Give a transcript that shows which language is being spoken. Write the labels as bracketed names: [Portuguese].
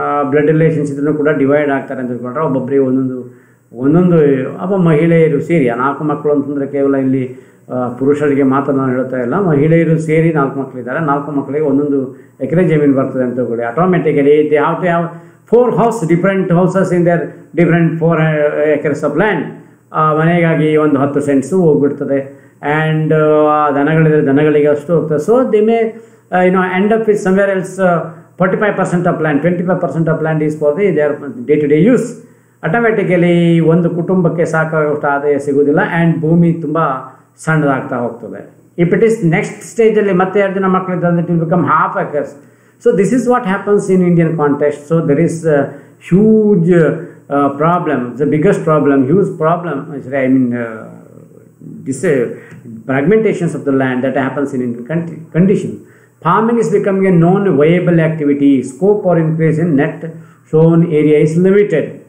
[Kannada] Blood relations ಇದ್ರೂ ಕೂಡ divide ಆಗ್ತಾರೆ ಅಂತ ತಿಳ್ಕೊಂಡ್ರೆ ಒಬ್ಬೊಬ್ಬರಿಗೆ ಒಂದೊಂದು ಒಬ್ಬ ಮಹಿಳೆಯರು ಸೇರಿ 4 ಮಕ್ಕಳು ಅಂತಂದರೆ ಕೇವಲ ಇಲ್ಲಿ ಪುರುಷರಿಗೆ ಮಾತ್ರ ನಾನು ಹೇಳ್ತಾ ಇಲ್ಲ, ಮಹಿಳೆಯರು ಸೇರಿ 4 ಮಕ್ಕಳಿದ್ದಾರೆ. 4 ಮಕ್ಕಳಿಗೆ 1 ಎಕರೆ ಜಮೀನು ಬರ್ತದೆ ಅಂತ ತಿಳ್ಕೊಳ್ಳಿ. [English] Automatically they have to have 4 house, different houses in their different 4 acres of land. [Kannada] ಮನೆಗಾಗಿ ಒಂದು 10 ಸೆಂಟ್ಸು ಹೋಗ್ಬಿಡ್ತದೆ. ಆ್ಯಂಡ್ ದನಗಳಿದ್ರೆ ದನಗಳಿಗೆ ಅಷ್ಟು ಹೋಗ್ತದೆ. [English] So they may end up with somewhere else 45% of land, 25% of land is for their day-to-day use. [Kannada] Automatically ಒಂದು ಕುಟುಂಬಕ್ಕೆ ಸಾಕಾಗುವಷ್ಟು ಆದಾಯ ಸಿಗೋದಿಲ್ಲ and ಭೂಮಿ ತುಂಬ ಸಣ್ಣದಾಗ್ತಾ ಹೋಗ್ತದೆ. [English] if it is next [Kannada] ಸ್ಟೇಜಲ್ಲಿ ಮತ್ತೆ 2 ಜನ ಮಕ್ಕಳಿದ್ದಂದ್ರೆ [English] It will become half acres. So this is what happens in Indian context. So there is huge problem, the biggest problem, huge problem, I mean this fragmentations of the land that happens in Indian condition. Farming is becoming a non-viable activity. Scope for increase in net sown area is limited.